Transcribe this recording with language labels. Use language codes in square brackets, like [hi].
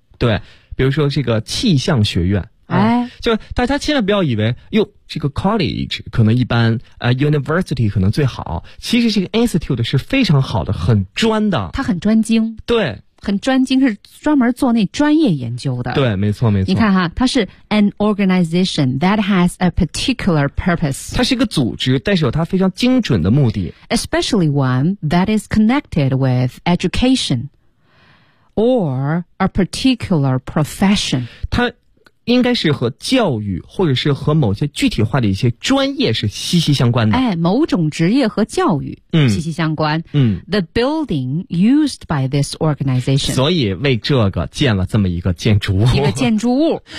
[zh] 对，比如说这个气象学院，就大家千万不要以为，哟，这个 college 可能一般，university 可能最好，其实这个 institute 是非常好的，很专的，它很专精，对，很专精，是专门做那专业研究的，对，没错没错。你看哈，它是 [en] an organization that has a particular purpose， [zh] 它是一个组织，但是有它非常精准的目的， [en] especially one that is connected with education or a particular profession， [zh] 它应该是和教育或者是和某些具体化的一些专业是息息相关的。哎，某种职业和教育息息相关。 [en] The building used by this organization。 [zh] 所以为这个建了这么一个建筑物。一个建筑物。